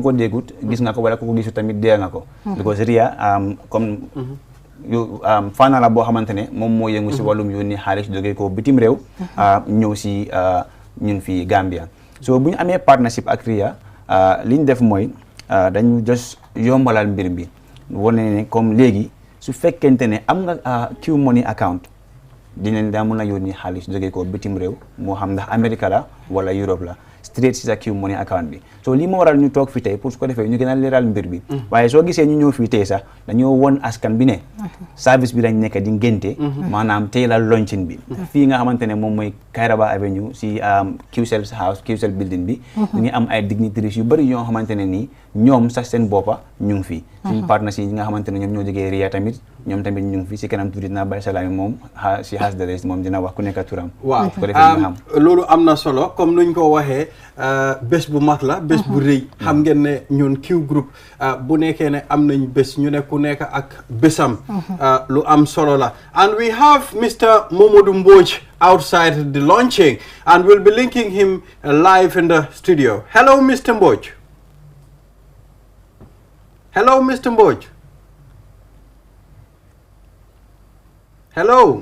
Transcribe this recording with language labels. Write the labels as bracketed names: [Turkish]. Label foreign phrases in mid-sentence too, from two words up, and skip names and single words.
[Wolof] ko déggut gis nga ko wala ku ko gisu tamit dee nga ko because Ria comme faana la boo xamante ne moom moo yëngu si wàllum yónni xaalis jógee ko bitim réew ñëw si ñun fii Gambia so bu ñu amee partnership ak Ria li ñu def mooy dañu just yombalal mbir bi wane ne comme léegi su fekkente ne am nga Qmoney account dinañ daa mën a yónni xaalis jógee ko bitim réew moo xam ndax Amérique la wala Europe la straight si sa Qmoney account bi so lii moo waral ñu toog fi tey pour su ko defee ñu gën a leeral mbir bi waaye soo gisee ñu ñëw fii tey sax dañoo won askan bi ne service bi dañ nekk di ngénte maanaam tey la launching bi fii nga xamante ne moom mooy Kairaba Avenue si QCell house QCell building bi ñu ngi am ay dignitaries yu bëri yoo xamante ne nii ñoom sax seen boppa ñu ngi fii suñu partners yi nga xamante ne ñoom ñoo jógee Ria tamit ñoom tamit ñu ngi fii si kanam tuuti dinaa bàyyi salaam moom si [English] has de rest [Wolof] moom dina wax ku nekk turam waaw ko defee ñu xam loolu am na solo comme nuñ ko waxee bés bu mag la bés bu rëy xam ngeen ne ñun Q group bu nekkee ne am nañ bés ñu ne ku nekk ak bésam lu am solo la [English] and we have Mr. Momodou Mbodj outside the launching and we'll be linking him live in the studio. Hello Mr. Mbodj. Hello Mr. Mbodj. Hello.